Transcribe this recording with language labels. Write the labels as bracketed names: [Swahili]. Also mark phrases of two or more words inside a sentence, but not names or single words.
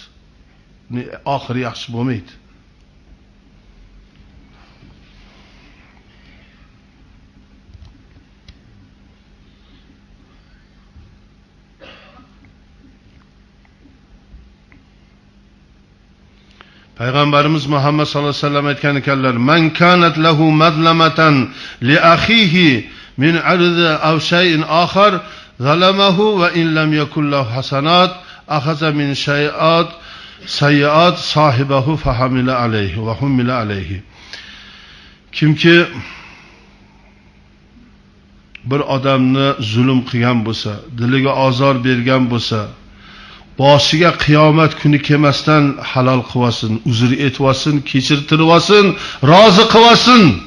[Uzbek] Oxiri yaxshi bo'lmaydi. Payg'ambarimiz Muhammad [Arabic] صلى الله عليه وسلم [Uzbek] aytgan ekanlar: [Arabic] "Man كانت له مظلمة لأخيه من عرضه أو شيء آخر ظلمه وإن لم يكن له حسنات أخذ من شيئات سيئات صاحبه فحمل عليه وحمل عليه." [Uzbek] Kimki bir odamni zulm qilgan bo'lsa, diliga ozor bergan bo'lsa, boshiga qiyomat kuni kelmasdan halol qilvasin, uzr etvasin, kechirtirvasin, rozi qilvasin.